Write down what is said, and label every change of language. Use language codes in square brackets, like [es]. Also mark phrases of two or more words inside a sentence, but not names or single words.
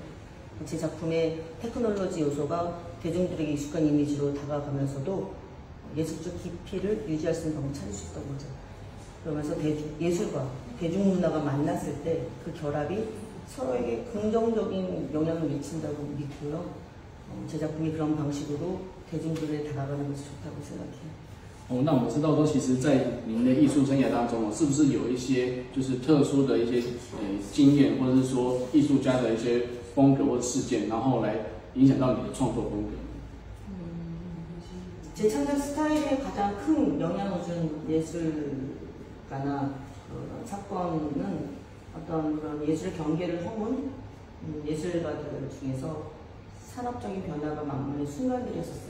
[ko] 제 작품의 테크놀로지 요소가 대중들에게 익숙한 이미지로 다가가면서도 예술적 깊이를 유지할 수 있는 방법을 찾을 수 있던 거죠. 그러면서 예술과 대중문화가 만났을 때 그 결합이 서로에게 긍정적인 영향을 미친다고 믿고요. 제 작품이 그런 방식으로 대중들에 다가가는 것이 좋다고 생각해요. [zh] 那我们知道说，其实，在您的艺术生涯当中，是不是有一些就是特殊的一些经验，或者是说艺术家的一些风格或者事件，然后来影响到你的创作风格？ [ko] 제 창작 스타일에 가장 큰 영향을 준 예술가나 사건은 어떤 그런 예술의 경계를 허문 예술가들 중에서 산업적인 변화가 맞물린 순간들이었어요.